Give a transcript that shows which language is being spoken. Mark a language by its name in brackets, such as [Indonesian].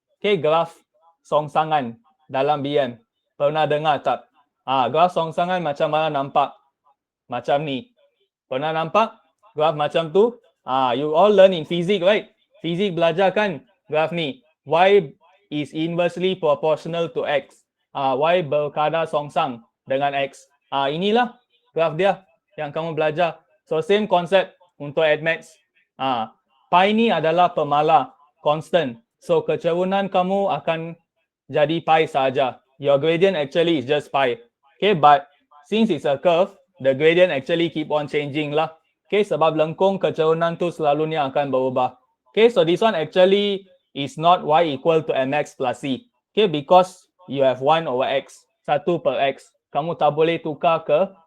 [Malay] Okay, graf songsangan dalam BM. Pernah dengar tak? Graf songsangan macam mana nampak? Macam ni. Pernah nampak graf macam tu? [English] You all learn in physics, right? [Malay] Physics belajar kan graf ni. [English] Y is inversely proportional to X. [Malay] Y berkadar songsang dengan X. Inilah graf dia yang kamu belajar. So same concept untuk admax. Pi ni adalah pemala, constant. So kecerunan kamu akan jadi pi saja. [English] Your gradient actually is just pi. Okay, but since it's a curve, the gradient actually keep on changing lah. [Malay] Okay, sebab lengkung kecerunan tu selalunya akan berubah. [English] Okay, so this one actually is not y equal to mx plus c. Okay, because you have 1 over x. 1 per x. [Malay] Kamu tak boleh tukar ke